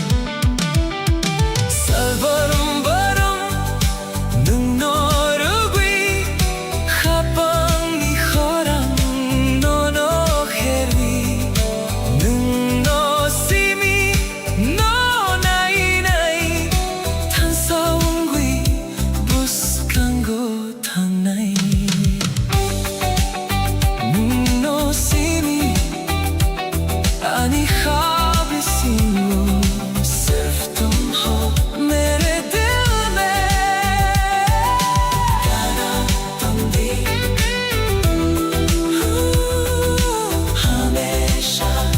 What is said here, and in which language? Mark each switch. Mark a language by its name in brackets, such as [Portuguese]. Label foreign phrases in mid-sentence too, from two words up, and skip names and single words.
[Kok Borok] Salvarum barum nung norugui Khapang ni khorang no no kherwi Nung no simi no nai nai Tan saungui buskango tang nai Nung no simi ani [Hindi] ख्वाब सिंगो सिर्फ तुम हो मेरे दिल में गाना तुम भी हमेशा